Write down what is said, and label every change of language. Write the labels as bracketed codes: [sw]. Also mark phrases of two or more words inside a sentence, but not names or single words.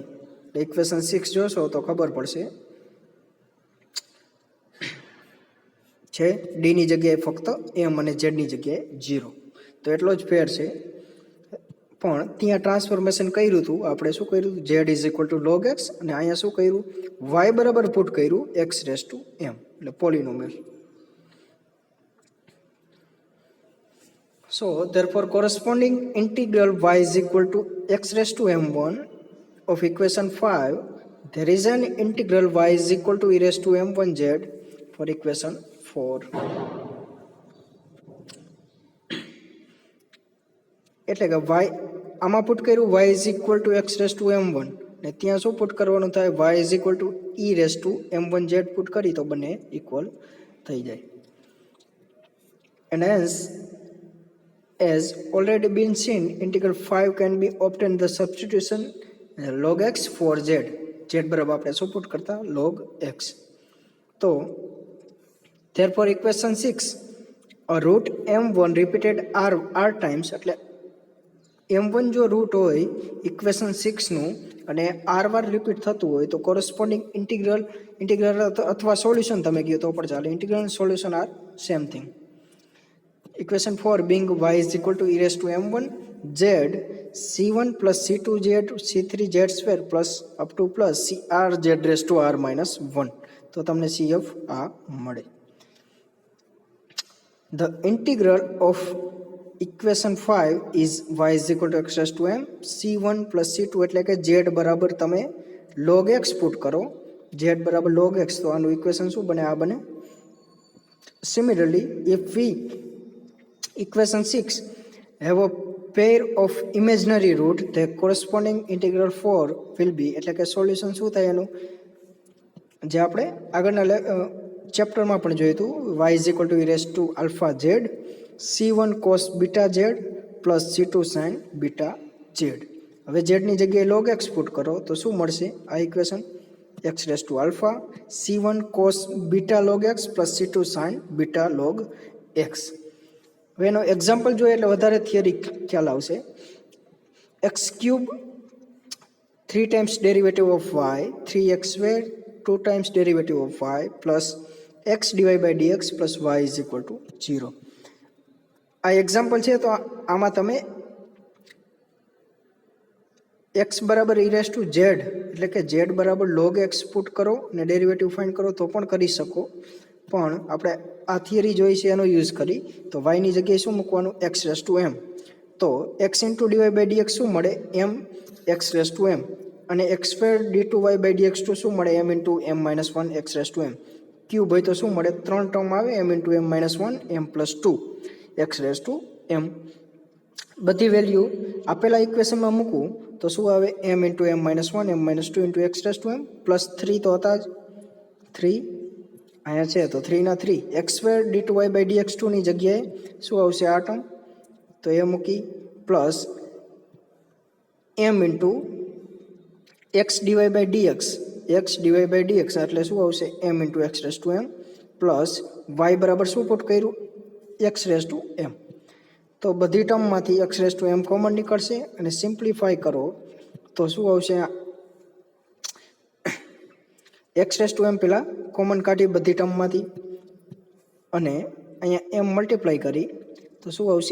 [gu] ઇક્વેશન 6 જોશો તો ખબર પડશે છે ડીની જગ્યાએ ફક્ત એમ અને ઝેડની જગ્યાએ 0. તો એટલો જ ફેર છે. પણ ત્યાં ટ્રાન્સફોર્મેશન કર્યું હતું આપણે. શું કર્યું હતું? [en] z is equal to log x, [gu] અને અહીંયા શું કર્યું? વાય બરાબર પુટ કર્યું [en] x raise to m, [gu] એટલે પોલિનોમિયલ. [en] So therefore corresponding integral y is equal to x raised to m1 of equation 5, there is an integral y is equal to e raised to m1z for equation 4. [gu] એટલે કે y આમાં પુટ કર્યું [en] y is equal to x raised to m1, [gu] ને ત્યાં શું પુટ કરવાનું થાય? [en] y is equal to e raised to m1z [gu] પુટ કરી તો બંને ઇક્વલ થઈ જાય. [en] And hence, as already been seen, integral 5 can be obtained the substitution log x for z. [gu] z બરાબર આપણે શું પુટ કરતા? [en] log x. તો therefore equation 6, a root m1 repeated r times, [gu] એટલે m1 જો રૂટ હોય ઇક્વેશન 6 નું અને r વાર રિપીટ થતું હોય તો [en] corresponding integral [gu] અથવા સોલ્યુશન તમે કહો તો પણ ચાલે. [en] integral અને solution are same thing. Equation 4 being y is equal to e raised to m1 z c1 plus c2z c3z square plus up to plus crz raised to r minus 1. [gu] તો તમને cf આ મળે. [en] The integral of equation 5 is y is equal to x raised to m c1 plus c2 [gu] એટલે કે z બરાબર તમે log x પુટ કરો. z બરાબર log x, તો આનું ઇક્વેશન શું બને? આ બને. [en] Similarly, if we equation 6 have a pair of imaginary root, the corresponding integral 4 will be, [gu] એટલે કે સોલ્યુશન શું થાય એનું? જે આપણે આગળના ચેપ્ટરમાં પણ જોયું હતું, [en] y is equal to e raised to alpha z c1 cos beta z plus c2 sin beta z. [gu] હવે z ની જગ્યાએ log x પુટ કરો તો શું મળશે? આ ઇક્વેશન [en] x raised to alpha c1 cos beta log x plus c2 sin beta log x. [gu] હવે એનો એક્ઝામ્પલ જોઈએ એટલે વધારે થિયરી ખ્યાલ આવશે. [en] x cube 3 times derivative of y 3x square 2 times derivative of y plus x divided by dx plus y is equal to 0. [gu] આ એક્ઝામ્પલ છે. તો આમાં તમે x બરાબર [en] e raised to z [gu] એટલે કે z બરાબર [en] log x [gu] પુટ કરો અને [en] derivative find [gu] કરો તો પણ કરી શકો. પણ આપણે આ થિયરી જોઈ છે એનો યુઝ કરી તો y ની જગ્યાએ શું મૂકવાનું? [en] x raised to m. તો x into dy by dx [gu] શું મળે? [en] m x raised to m. અને x square d2y by dx2 [gu] શું મળે? [en] m into m minus 1 x raised to m. [gu] ક્યુબ હોય તો શું મળે? 3 ટર્મ આવે, [en] m into m minus 1 m plus 2 x raised to m. [gu] બધી વેલ્યુ આપેલા ઇક્વેશનમાં મૂકવું તો શું આવે? [en] m into m minus 1 m minus 2 into x raised to m plus 3 [gu] તો હતા જ 3 અહીંયા છે તો 3 ના 3 [en] x square d2y by dx2 [gu] ની જગ્યાએ શું આવશે? આ ટર્મ તો એ મૂકી પ્લસ [en] m into x dy by dx [gu] એટલે શું આવશે? [en] m into x raised to m પ્લસ y [gu] બરાબર શું પુટ કર્યું? [en] x raised to m. [gu] તો બધી ટર્મમાંથી [en] x raised to m [gu] કોમન નીકળશે અને સિમ્પ્લિફાય કરો તો શું આવશે? [en] x raised to m [gu] પેલા કોમન કાઢી બધી ટર્મમાંથી અને અહીંયા m મલ્ટીપ્લાય કરી તો શું આવશે?